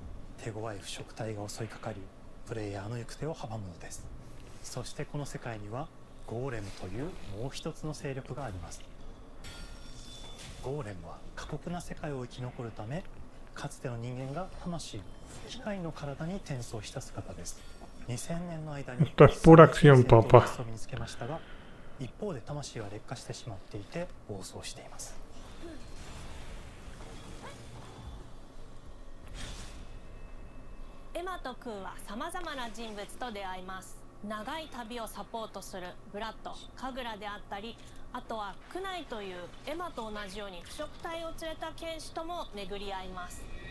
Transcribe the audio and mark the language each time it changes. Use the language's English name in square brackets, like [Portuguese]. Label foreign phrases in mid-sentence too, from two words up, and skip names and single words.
[Japanese] 手強い腐食体が襲いかかり、プレイヤーの行く手を阻むのです。そしてこの世界にはゴーレムというもう一つの勢力があります。ゴーレムは過酷な世界を生き残るため、かつての人間が魂を機械の体に転送した姿です。2000年の間に [Spanish] Esto es pura acción, papá. [Japanese] を身につけましたが、一方で魂は劣化してしまっていて暴走しています。エマとクーはさまざまな人物と出会います。長い旅をサポートするブラッド、カグラであったり、あとはクナイというエマと同じように腐食体を連れた剣士とも巡り合います。